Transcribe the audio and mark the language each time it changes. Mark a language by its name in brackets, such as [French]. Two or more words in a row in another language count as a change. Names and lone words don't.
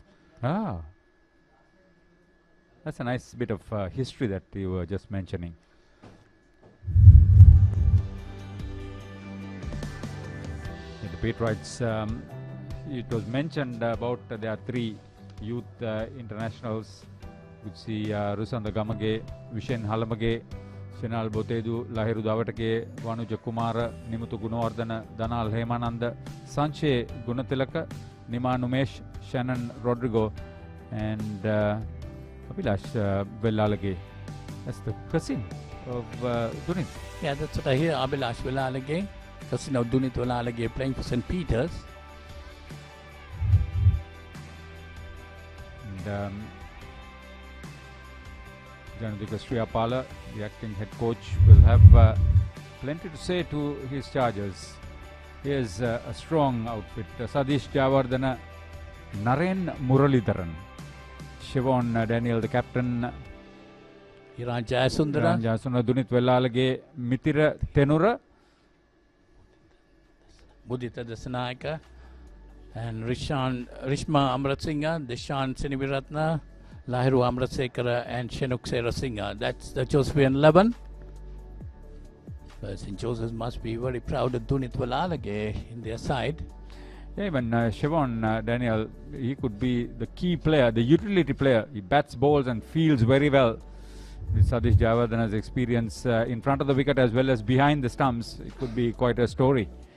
[English] Ah, that's a nice bit of history that you were just mentioning. In the Patriots, it was mentioned about there are 3 youth internationals. You could see Rusanda Gamage, Vishen Halamage, Shenal Botedu, Lahiru Davatake, Vanuja Kumara, Nimutu Gunawardana, Danal Hemananda, Sanche Gunatilaka, Nima Numesh, Shannon Rodrigo, and Abhilash Velalage. That's the cousin of Dunit. Yeah, that's what I hear. Abhilash Velalage, cousin of Dunit Velalage, playing for St. Peter's. And Janadika Sriyapala, the acting head coach, will have plenty to say to his charges. Here's a strong outfit. Sadish Javardhana, Naren Muralidharan, Shon Daniel, the captain. Iran Jayasundara, Dunit Velalage, Mitira Tenura, Mudita Dasanayaka, and Rishma Amrit Singha, Deshan Siniviratna, Lahiru Amrit Sekara, and Shenuk Sera Singha. That's the Josephian 11. St. Joseph's must be very proud of Dunit Velalage in their side. Yeah, even Shon Daniel, he could be the key player, the utility player. He bats, bowls, and fields very well. With Sadish Javardhana's experience in front of the wicket as well as behind the stumps, it could be quite a story.